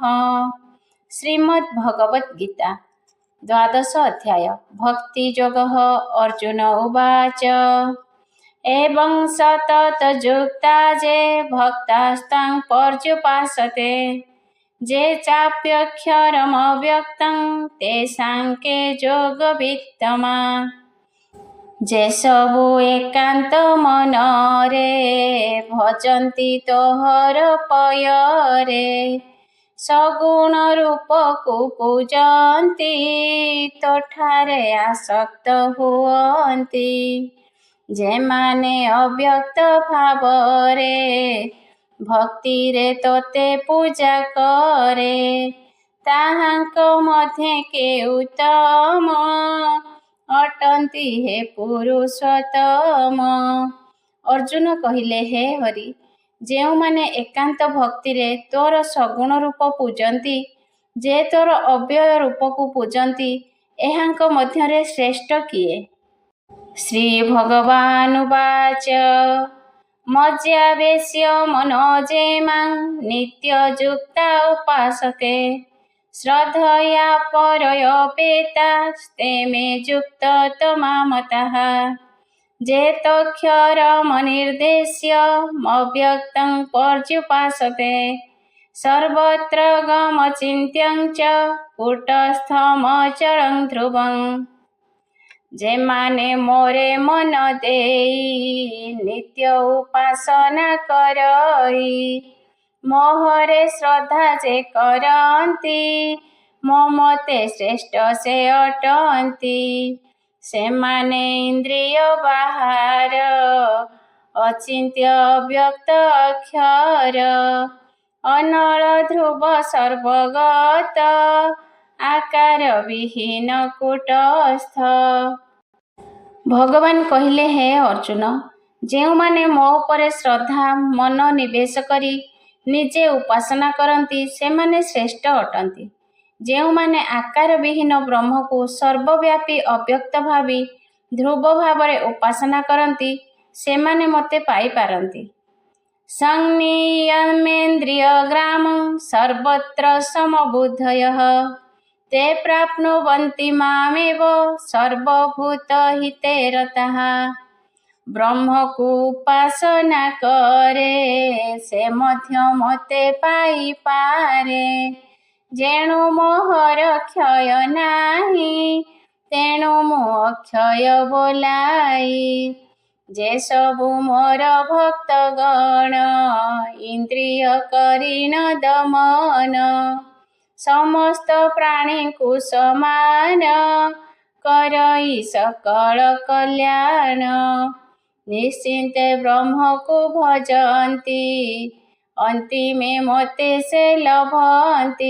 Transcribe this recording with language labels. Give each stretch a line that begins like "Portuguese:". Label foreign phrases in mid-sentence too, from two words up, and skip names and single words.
Sanskrit: श्रीमद् भगवद् गीता द्वादश अध्याय भक्ति योगः। अर्जुन उवाच एवं सततयुक्ता ये भक्तास्तं पर्युपासते जे चाप्यक्षरमव्यक्तं तेषां के योगवित्तमा।
Odia: ଯେ ସବୁ ଏକାନ୍ତ ମନରେ ଭଜନ୍ତି ତୋହର ପୟରେ ସଗୁଣ ରୂପକୁ ପୂଜନ୍ତି ତୋଠାରେ ଆସକ୍ତ ହୁଅନ୍ତି। ଯେମାନେ ଅବ୍ୟକ୍ତ ଭାବରେ ଭକ୍ତିରେ ତୋତେ ପୂଜା କରେ ତାହାଙ୍କ ମଧ୍ୟେ କେ ଉତ୍ତମ ଅଟନ୍ତି ହେ ପୁରୁଷୋତ୍ତମ। ଅର୍ଜୁନ କହିଲେ ହେ ହରି ଯେଉ ମାନେ ଏକାନ୍ତ ଭକ୍ତି ରେ ତୋର ସଗୁଣ ରୂପ ପୂଜନ୍ତି ଯେ ତୋର ଅବ୍ୟୟ ରୂପ କୁ ପୂଜନ୍ତି ଏହାଙ୍କ ମଧ୍ୟରେ ଶ୍ରେଷ୍ଠ କିଏ।
Sanskrit: श्री भगवानुवाच मज्जावेश्य मनो जे मां नित्ययुक्ता उपासते श्रद्धया परयोपेतास्ते मे युक्ततमा मताः। जे तोऽक्षरमनिर्देश्य मव्यक्तं पर्युपासते सर्वत्र गमचिन्त्यं च कूटस्थमचलं ध्रुवम्।
Odia: ଯେମାନେ ମୋରେ ମନ ଦେଇ ନିତ୍ୟ ଉପାସନା କରଇ ମୋହରେ ଶ୍ରଦ୍ଧା ଯେ କରନ୍ତି ମୋ ମତେ ଶ୍ରେଷ୍ଠ ସେ ଅଟନ୍ତି। ସେମାନେ ଇନ୍ଦ୍ରିୟ ବାହାର ଅଚିନ୍ତ୍ୟ ଅବ୍ୟକ୍ତ ଅକ୍ଷର ଅନଳ ଧ୍ରୁବ ସର୍ବଗତ ଆକାର ବିହୀନ କୂଟସ୍ଥ। ଭଗବାନ କହିଲେ ହେ ଅର୍ଜୁନ ଯେଉ ମାନେ ମୋ ଉପରେ ଶ୍ରଦ୍ଧା ମନ ନିବେଶ କରି ନିଜେ ଉପାସନା କରନ୍ତି ସେମାନେ ଶ୍ରେଷ୍ଠ ଅଟନ୍ତି। ଯେଉ ମାନେ ଆକାର ବିହୀନ ବ୍ରହ୍ମ କୁ ସର୍ବବ୍ୟାପୀ ଅବ୍ୟକ୍ତ ଭାବି ଧ୍ରୁବ ଭାବରେ ଉପାସନା କରନ୍ତି ସେମାନେ ମତେ ପାଇ ପାରନ୍ତି।
Sanskrit: संनियमेन्द्रिय ग्रामं सर्वत्र समबुद्धयः ते प्राप्नुवन्ति मामेव सर्वभूतहिते रताः।
Odia: ବ୍ରହ୍ମ କୁ ଉପାସନା କରେ ସେ ମଧ୍ୟ ମତେ ପାଇ ପାରେ ଯେଣୁ ମୋହର କ୍ଷୟ ନାହିଁ ତେଣୁ ମୁଁ ଅକ୍ଷୟ ବୋଲାଇ। ଯେ ସବୁ ମୋର ଭକ୍ତ ଗଣ ଇନ୍ଦ୍ରିୟ କରିଣ ଦମନ ସମସ୍ତ ପ୍ରାଣୀ କୁ ସମାନ କରଇ ସକଳ କଲ୍ୟାଣ। ନିଶ୍ଚିନ୍ତେ ବ୍ରହ୍ମ କୁ ଭଜନ୍ତି ଅନ୍ତିମେ ମତେ ସେ ଲଭନ୍ତି।